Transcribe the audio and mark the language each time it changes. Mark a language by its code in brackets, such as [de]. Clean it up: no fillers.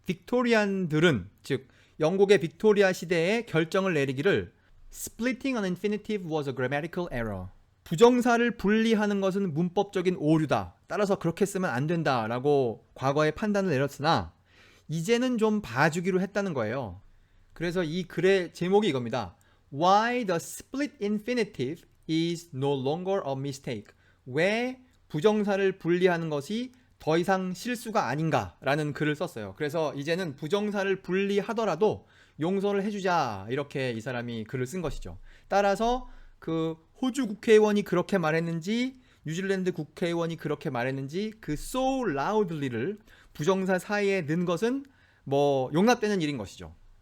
[ko] 빅토리안들은, 즉 영국의 빅토리아 시대에 결정을 내리기를 [en] Splitting an infinitive was a grammatical error. [ko] 부정사를 분리하는 것은 문법적인 오류다. 따라서 그렇게 쓰면 안 된다라고 과거에 판단을 내렸으나 이제는 좀 봐주기로 했다는 거예요. 그래서 이 글의 제목이 이겁니다. [en] Why the split infinitive is no longer a mistake. [ko] 왜 부정사를 분리하는 것이 더 이상 실수가 아닌가라는 글을 썼어요. 그래서 이제는 부정사를 분리하더라도 용서를 해주자, 이렇게 이 사람이 글을 쓴 것이죠. 따라서 그 호주 국회의원이 그렇게 말했는지 뉴질랜드 국회의원이 그렇게 말했는지 그 [en] so loudly [ko] 를 부정사 사이에 넣은 것은 뭐 용납되는 일인 것이죠.